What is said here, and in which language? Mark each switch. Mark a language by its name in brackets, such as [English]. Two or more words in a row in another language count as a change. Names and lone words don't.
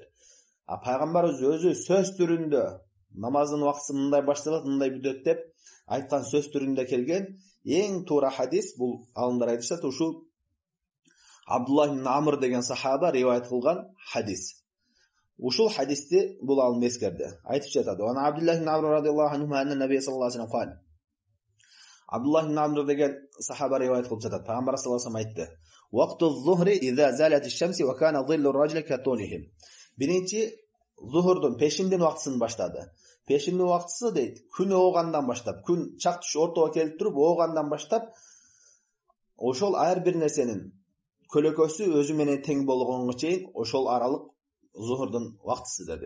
[Kyrgyz] А Пайгамбарыбыз өзү сөз түрүндө намаздын вактысы мындай башталат, мындай бүтөт деп айткан сөз түрүндө келген эң туура хадис бул алымдар айтышат, ушул Абдуллах ибн Амр деген сахаба риваят кылган хадис. Ушул хадисти бул алым эскерди. Айтып жатат: [Arabic] "عن عبد الله بن عمرو رضي الله عنه أن النبي صلى الله عليه وسلم قال." [Kyrgyz] Абдуллах ибн Амр деген сахаба риваят кылып жатат. [Arabic] Пайгамбар صلى الله عليه وسلم айтты: "وقت الظهر إذا زالت الشمس وكان ظل الرجل كطوله." [Kyrgyz] Биринчи зухурдун, пешиндин вактысын баштады. Пешиндин вактысы дейт, күн оогандан баштап, күн чак түш ортого келип туруп оогандан баштап, ошол ар бир нерсенин көлөкөсү өзү менен тең болгонго чейин ошол аралык зухурдун вактысы деди.